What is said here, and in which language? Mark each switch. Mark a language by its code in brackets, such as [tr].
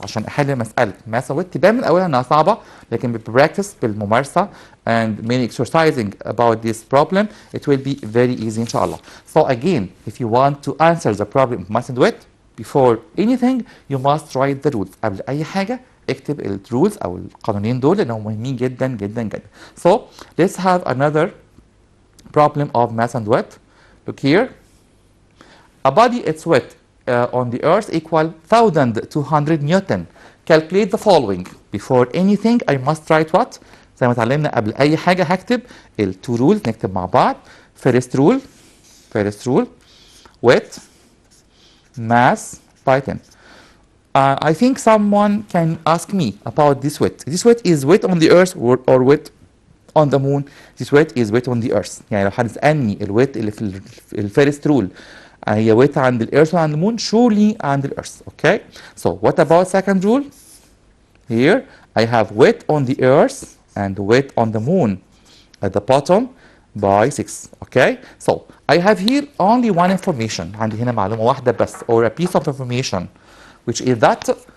[ar] عشان أحل مسألة mass and weight تبان من أولها إنها صعبة، لكن بالpractice بالممارسة [en] and many exercising about this problem, it will be very easy [ar] inshallah. [en] So again, if you want to answer the problem of mass and weight, before anything, you must write the rules. [ar] قبل أي حاجة اكتب ال rules أو القانونين دول لأنهم مهمين جدا جدا جدا. [en] So let's have another problem of mass and weight. Look here. A body, its weight on the earth equal 1200 Newton. Calculate the following. Before anything, I must write what? [ar] زي ما اتعلمنا قبل أي حاجة هكتب ال two rules نكتب مع بعض. [en] First rule, weight, mass by 10. I think someone can ask me about this weight. This weight is weight on the earth or weight on the moon? This weight is weight on the earth. [ar] يعني لو حد سألني الويت اللي في الفيرست رول هي weight عند الإيرث وعند المون surely عند الإيرث. [en] Okay. So what about second rule? Here I have weight on the earth and weight on the moon at the bottom by 6. Okay. So I have here only one information. [ar] عندي هنا معلومة واحدة بس [en] or a piece of information which is that